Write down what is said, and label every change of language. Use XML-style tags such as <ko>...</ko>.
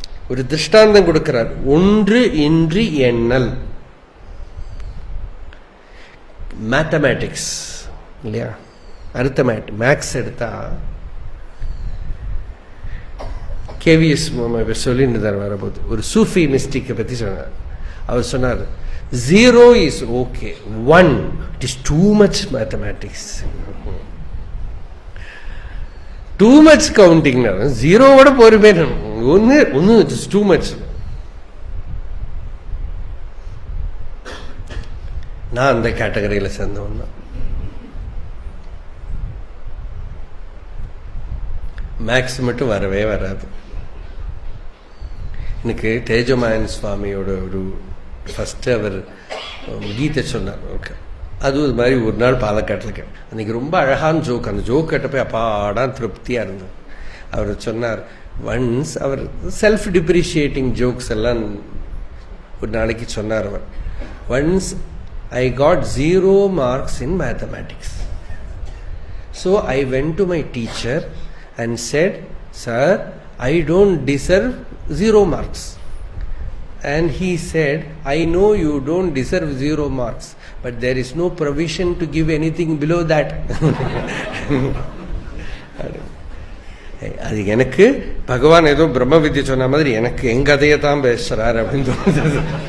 <ta>ஒரு திருஷ்டாந்தம் கொடுக்கிறார். ஒன்று இன்றி எண்ணல். மேத்தமேட்டிக்ஸ் இல்லையா, அரித்தமேட்டிக், மேக்ஸ் எடுத்தா கேவிஎஸ் சொல்லிட்டு வரபோது ஒரு சூஃபி மிஸ்டிக்கை பத்தி சொன்னார். அவர் சொன்னார்,</ta> <en>0 is okay, 1 it is too much mathematics, too much counting. 0</en> <ta>ஓட போருமே, ஒன்னு</ta> <en>it is too much.</en> <ta>நான் அந்த கேட்டகரியில சேர்ந்தவன் தான். மேக்ஸ் மட்டும் வரவே வராது எனக்கு. தேஜமாயன் சுவாமியோட ஒரு ஃபர்ஸ்ட் அவர் கீதை சொன்னார். ஓகே, அது ஒரு மாதிரி ஒரு நாள் பாலக்காட்டில் கேட்டேன். அன்றைக்கி ரொம்ப அழகான ஜோக். அந்த ஜோக் கேட்டப்போ அப்பாடான் திருப்தியாக இருந்தது. அவர் சொன்னார்,</ta> <en>once அவர் self deprecating jokes</en> <ta>எல்லாம் ஒரு நாளைக்கு சொன்னார். அவர்</ta> <en>Once I got 0 marks in mathematics. So I went to my teacher and said, sir, I don't deserve 0 marks. And he said, I know you don't deserve 0 marks, but there is no provision to give anything below that.</en> <ta>அது எனக்கு பகவான் ஏதோ பிரம்ம வித்யை சொன்ன மாதிரி எனக்கு எங்க கதையை தான் பேசுறார் அப்படின்னு தோணுது.</ta>